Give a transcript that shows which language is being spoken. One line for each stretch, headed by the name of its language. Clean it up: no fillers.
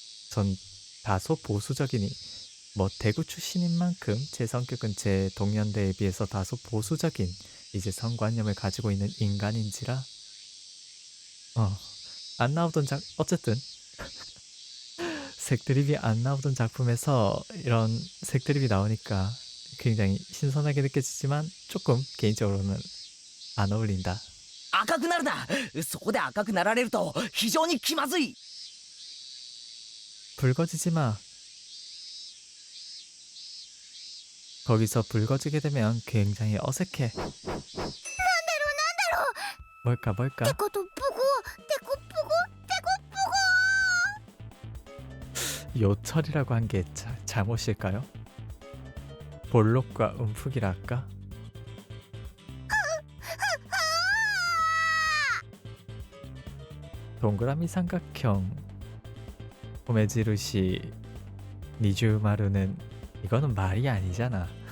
Korean: 전 다소 보수적이니 뭐 대구 출신인 만큼 제 성격은 제 동년배에 비해서 다소 보수적인 이제 성관념을 가지고 있는 인간인지라 안 나오던 어쨌든 색드립이 안 나오던 작품에서 이런 색드립이 나오니까 굉장히 신선하게 느껴지지만 조금 개인적으로는 안 어울린다.
Japanese: 赤くなるな。そこで赤くなられると非常に気まずい。
Korean: 붉어지지 마. 거기서 붉어지게 되면 굉장히 어색해. 뭘까?
Japanese: デコとボコデコボコデコボコ
Korean: 요철이라고 한 게 잘못일까요? 볼록과 움푹이랄까? 동그라미 삼각형 호메지루시 니주마루는 이거는 말이 아니잖아.